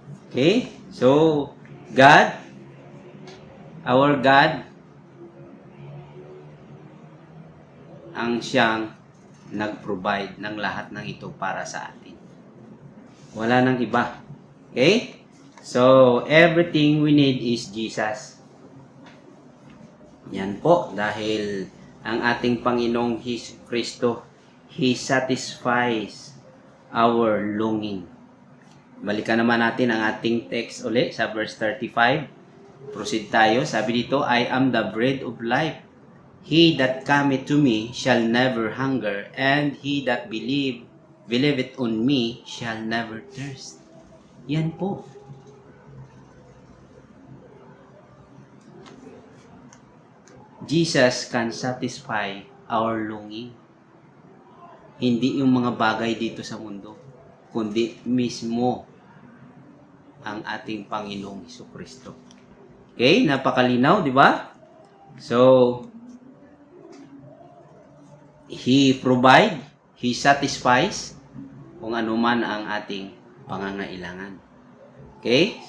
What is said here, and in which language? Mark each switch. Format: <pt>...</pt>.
<en>Okay?</en> <tl>So, God, our God, ang siyang nag-provide ng lahat ng ito para sa atin. Wala nang iba. Okay?</tl> <en>So, everything we need is Jesus.</en> <tl>Yan po, dahil ang ating Panginoong Kristo,</tl> <en>He satisfies our longing.</en> <tl>Balikan naman natin ang ating text uli sa verse 35. Proceed tayo. Sabi dito,</tl> <en>I am the bread of life. He that cometh to me shall never hunger, and he that believeth on me shall never thirst.</en> <tl>Yan po.</tl> <en>Jesus can satisfy our longing.</en> <tl>Hindi yung mga bagay dito sa mundo, kundi mismo ang ating Panginoong Hesukristo. Okay, napakalinaw, di ba?</tl> <en>So, He provide, He satisfies</en> <tl>kung ano man ang ating pangangailangan. Okay?</tl>